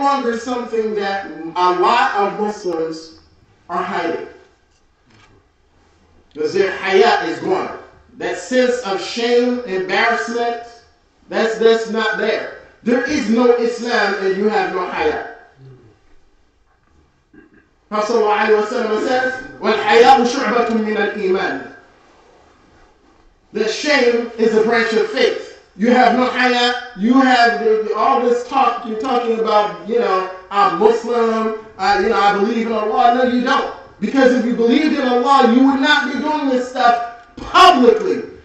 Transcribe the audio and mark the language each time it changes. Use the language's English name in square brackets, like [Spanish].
[English] longer something that a lot of Muslims are hiding. Because their hayat is gone. That sense of shame, embarrassment, that's not there. There is no Islam and you have no hayat. Prophet ﷺ says, [Arabic] وَالْحَيَاءُ شُعْبَةٌ مِنَ الْإِيمَانِ. [English] That shame is a branch of faith. You have no hayat, you have all this talk, you're talking about, I'm Muslim, I believe in Allah. No, you don't. Because if you believed in Allah, you would not be doing this stuff publicly.